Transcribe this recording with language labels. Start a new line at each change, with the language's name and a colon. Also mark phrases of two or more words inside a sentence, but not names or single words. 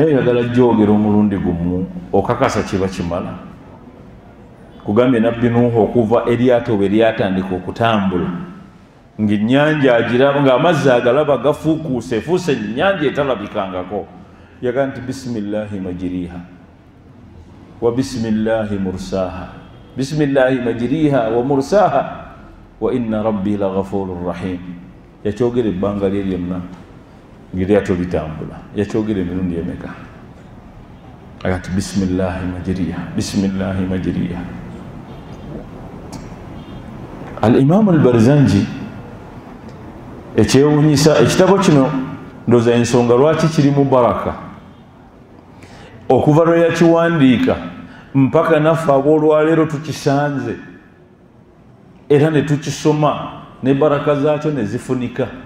Ganda: oyagala gyogera omulundi gumu okakasa kiba kimala kugambye Nabbi Nuhu okuva eryato bwe lyatandika okutambula ng'ennyanja agiraba ng'amazzi agalaba gafuukuuse efuuse ennyanja etalabikangako yaga nti
Arabic: بسم الله مجريها وبسم الله مرساها بسم الله مجريها ومرساها وإن ربي لغفور رحيم
Ganda: yakyogera ebbanga lye lyonna ng'eryato litambula yakyogera emirundi emeka agati
Arabic: بسم الله مجريها
Ganda: al-Imaamu al-Barzanji ekyewuunyisa ekitabo kino ndooza ensonga lwaki kirimu baraka okuva lwe yakiwandiika mpaka naffe ab'olwaleero tukisanze era ne tukisoma ne baraka zaakyo ne zifunika